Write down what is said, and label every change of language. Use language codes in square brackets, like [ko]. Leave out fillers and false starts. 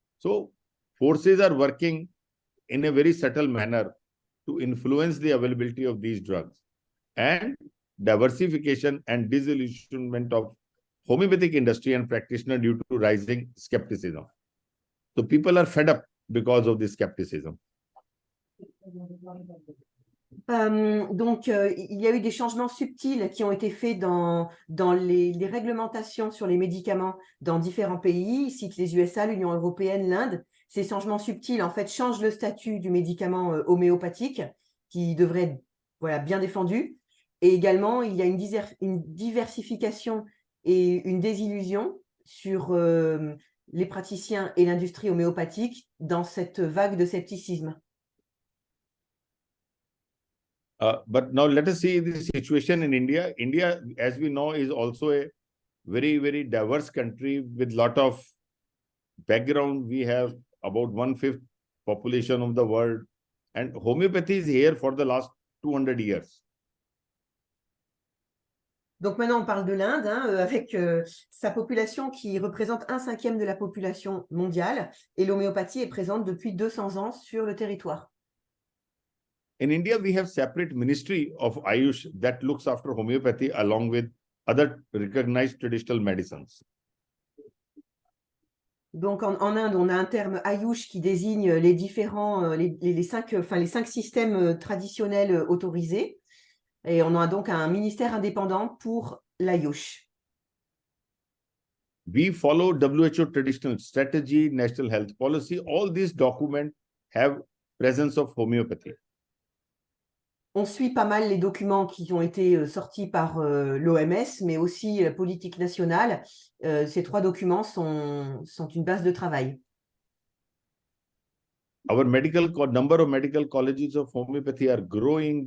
[en] So forces are working in a very subtle manner to influence the availability of these drugs, and diversification and disillusionment of homeopathic industry and practitioner due to rising skepticism. So people are fed up because of this skepticism. [fr] Donc, il y a eu des changements subtils qui ont été faits dans les réglementations sur les médicaments dans différents pays, cite les USA, l'Union européenne, l'Inde. Ces changements subtils, en fait, changent le statut du médicament homéopathique, qui devrait être bien défendu. Et également, il y a une diversification et une désillusion sur les praticiens et l'industrie homéopathique dans cette vague de scepticisme. [en] But now let us see the situation in India. India, as we know, is also a very, very diverse country with lot of background. We have about 1/5 population of the world, and homeopathy is here for the last 200 years. [fr] Donc maintenant, on parle de l'Inde, avec sa population qui représente 1/5 de la population mondiale, et l'homéopathie est présente depuis 200 ans sur le territoire. [en] In India, we have separate ministry of Ayush that looks after homeopathy along with other recognized traditional medicines. [fr] Donc en Inde, on a un terme Ayush qui désigne les différents, les 5 systèmes traditionnels autorisés. Et on a donc un ministère indépendant pour l'Ayush. [en] We follow WHO traditional strategy, national health policy. All these documents have presence of homeopathy. [fr] On suit pas mal les documents qui ont été sortis par l'OMS, mais aussi la politique nationale. Ces 3 documents sont une base de travail. [en] Our number of medical colleges of homeopathy are growing.